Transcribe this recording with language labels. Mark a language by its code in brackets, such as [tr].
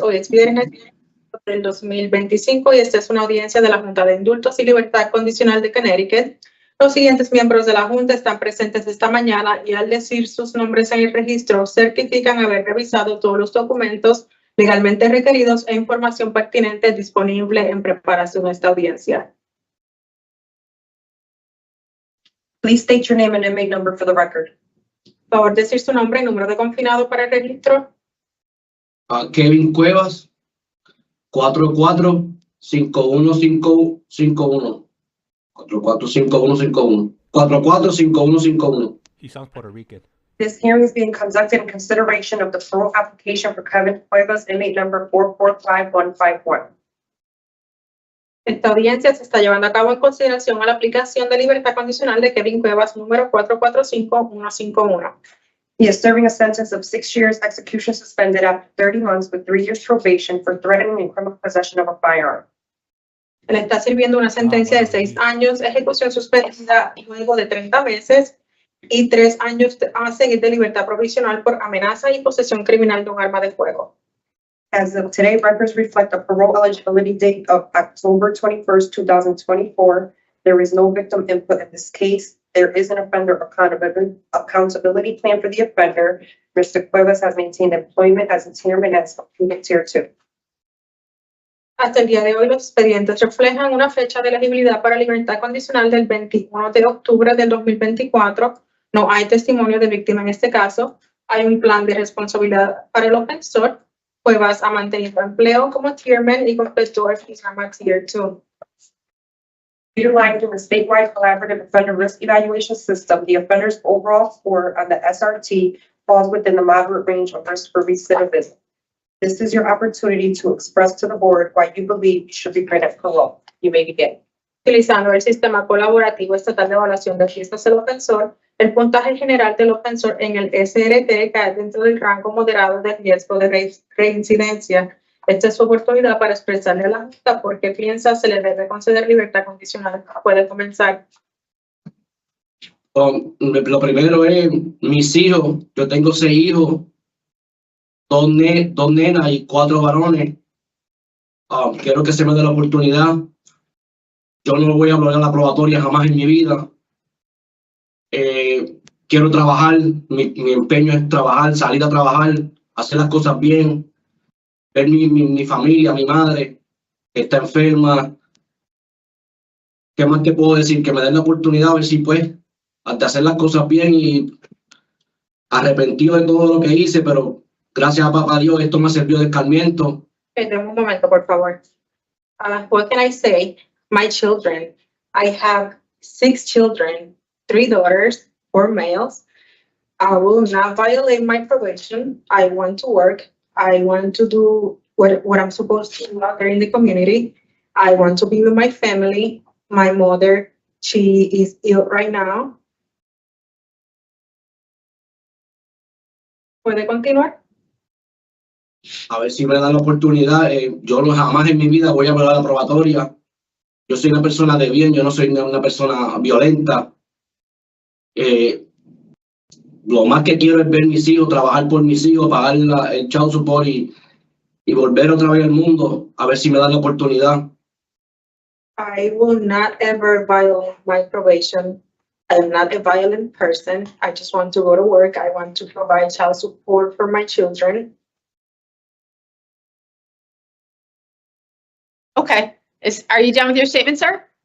[es] Hoy es viernes del 2025 y esta es una audiencia de la Junta de Indultos y Libertad Condicional de Connecticut. Los siguientes miembros de la Junta están presentes esta mañana y, al decir sus nombres en el registro, certifican haber revisado todos los documentos legalmente requeridos e información pertinente disponible en preparación de esta audiencia. [en] Please state your name and inmate number for the record. [es] Por favor, decir su nombre y número de confinado para el registro. Kevin Cuevas, 44515151. 445151. 445151. [en] He sounds Puerto Rican. This hearing is being conducted in consideration of the parole application for Kevin Cuevas, inmate number 445151. Esta audiencia se está llevando a cabo en consideración a la aplicación de libertad condicional de Kevin Cuevas, número 445151. He is serving a sentence of 6 years execution suspended after 30 months with 3 years probation for threatening and criminal possession of a firearm. Él está sirviendo una sentencia de 6 años, ejecución suspendida y luego de 30 meses y 3 años a seguir de libertad provisional por amenaza y posesión criminal de un arma de fuego. As of today, records reflect a parole eligibility date of October 21st, 2024. There is no victim input in this case. There is an offender accountability plan for the offender. Mr. Cuevas has maintained employment as a tierman as completed Tier 2. [es] Hasta el día de hoy, los expedientes reflejan una fecha de elegibilidad para libertad condicional del 21 de octubre del 2024. No hay testimonio de víctima en este caso. Hay un plan de responsabilidad para el ofensor. Cuevas ha mantenido empleo como tierman y completó el programa Tier 2. [en] Utilizing the statewide collaborative offender risk evaluation system, the offender's overall score on the SRT falls within the moderate range of risk for recidivism. This is your opportunity to express to the board why you believe you should be granted parole. You may begin. [es] Utilizando el sistema colaborativo estatal de evaluación de riesgos del ofensor, el puntaje general del ofensor en el SRT cae dentro del rango moderado de riesgo de reincidencia. Esta es su oportunidad para expresarle a la Junta por qué piensa se le debe conceder libertad condicional. Puede comenzar. Lo primero es mis hijos. Yo tengo 6 hijos, dos nenas y 4 varones. Quiero que se me dé la oportunidad. Yo no voy a hablar a la probatoria jamás en mi vida. Quiero trabajar, mi empeño es trabajar, salir a trabajar, hacer las cosas bien, ver mi familia, mi madre, que está enferma. ¿Qué más te puedo decir? Que me den la oportunidad a ver si pues, de hacer las cosas bien, y arrepentido de todo lo que hice, pero gracias a papá Dios esto me sirvió de escarmiento. Deme un momento, por favor. [en] What can I say? My children. I have 6 children, 3 daughters, 4 males. I will not violate my probation. I want to work. I want to do what I'm supposed to do out there in the community. I want to be with my family. My mother, she is ill right now. [es] ¿Puede continuar? A ver si me dan la oportunidad. Yo no jamás en mi vida voy a volar la probatoria. Yo soy una persona de bien, yo no soy una persona violenta. Lo más que quiero es ver mis hijos, trabajar por mis hijos, pagar el child support y volver otra vez al mundo, a ver si me dan la oportunidad. [en] I will not ever violate my probation. I am not a violent person. I just want to go to work. I want to provide child support for my children. Okay. Are you done with your statement, sir?